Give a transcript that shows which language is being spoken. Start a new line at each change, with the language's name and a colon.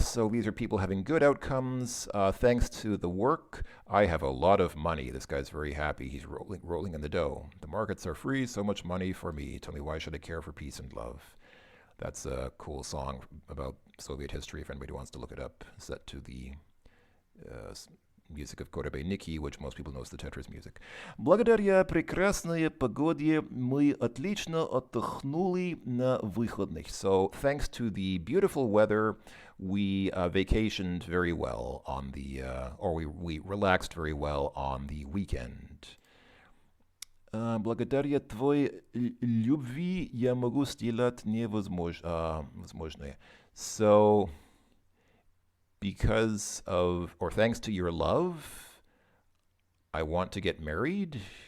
English: So these are people having good outcomes. Thanks to the work, I have a lot of money. This guy's very happy. He's rolling in the dough. The markets are free. So much money for me. Tell me, why should I care for peace and love? That's a cool song about Soviet history, if anybody wants to look it up, set to the music of Korobeiniki, which most people know as the Tetris music.
Russian: Благодаря прекрасной погоде мы отлично отдохнули на выходных.
English: So, thanks to the beautiful weather, we vacationed very well on the, or we relaxed very well on the weekend.
Russian: Благодаря твоей любви я могу сделать невозможное.
English: So, because of, or thanks to your love, I want to get married.